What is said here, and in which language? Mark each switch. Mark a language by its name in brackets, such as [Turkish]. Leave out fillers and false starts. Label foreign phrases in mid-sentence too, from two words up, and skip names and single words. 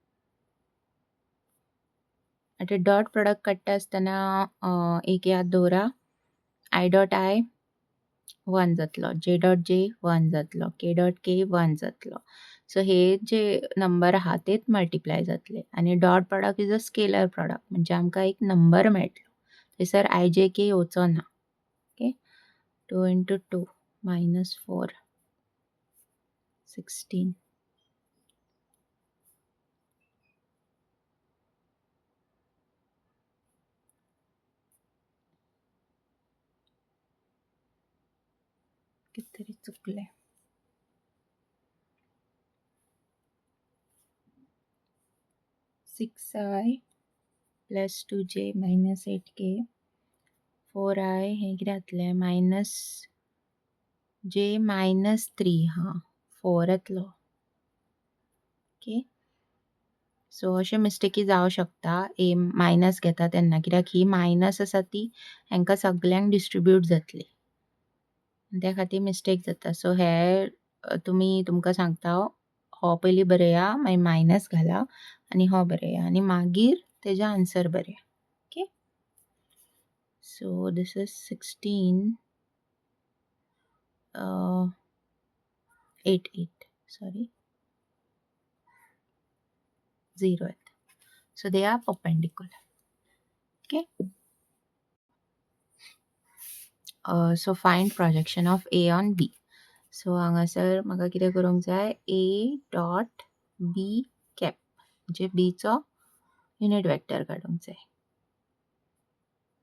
[Konkani] आता [English] dot product [Konkani] काडटा आसतना एक याद दवरा [English] i dot i [Konkani] 1 जातलो, [English] j dot j [Konkani] 1 जातलो, [English] k dot k 1 जातलो. [Konkani] सो हे जे नंबर आहा तेच मल्टिप्लाय जातले आनी [English] dot product is a scalar product [Konkani] म्हणजे आमकां एक नंबर मेळटलो. थंयसर [English] i j k [Konkani] येवचो ना. [English] ओके. 2 into 2 minus 4 16. [Konkani] कितें तरी चुकलें. [English] 6i plus 2j minus 8k 4i [Konkani] हे कितें जातलें [English] minus j minus 3 [Konkani] हां 4 येतलो. [English] ओके. [Konkani] सो अशे मिस्टेकी जावं शकता [English] A minus [Konkani] घेता तेन्ना कित्याक ही मायनस आसा ती हांकां सगळ्यांक डिस्ट्रिब्यूट जातली त्या खातीर मिस्टेक जाता. सो हे तुमकां सांगता हो पयलीं बरया मागीर मायनस घाला आनी हो बरया आनी मागीर तेजे आन्सर बरया. [English] okay. so this is 16 8 8 sorry 0 येता. So they are perpendicular. Okay. So find projection of A on B. [Konkani] So हांगासर म्हाका कितें करूंक जाय [English] A dot B cap [Konkani] म्हणजे B चो [English] unit vector [Konkani] काडूंक जाय.